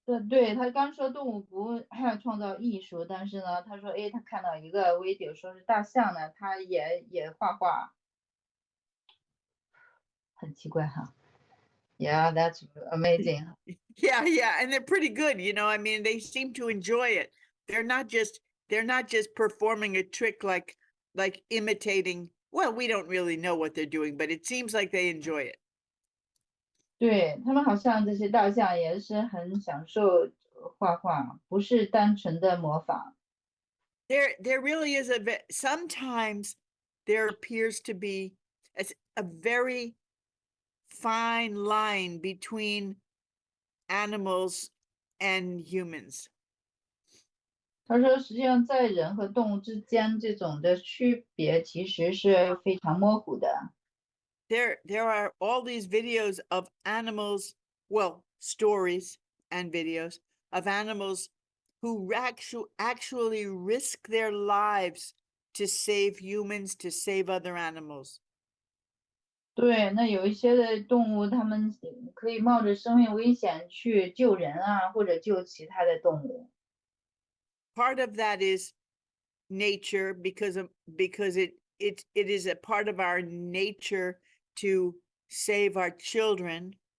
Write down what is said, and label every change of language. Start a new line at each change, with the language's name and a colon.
Chinese: 对，他刚说动物不创造艺术，但是呢，他说，他看到一个 video 说是大象呢，它也画画，很奇怪哈。
English: Yeah, that's amazing. Yeah, and they're pretty good, I mean, they seem to enjoy it. They're not just performing a trick like imitating. Well, we don't really know what they're doing, but it seems like they enjoy it.
Chinese: 对，他们好像这些大象也是很享受画画，不是单纯的模仿。
English: There really is sometimes there appears to be a very fine line between animals and humans.
Chinese: 他说，实际上在人和动物之间，这种的区别其实是非常模糊的。
English: There are all these videos of animals, well, stories and videos of animals who actually risk their lives to save humans, to save other animals.
Chinese: 对，那有一些的动物，它们可以冒着生命危险去救人啊，或者救其他的动物。
English: Part of that is nature because it is a part of our nature to save our children.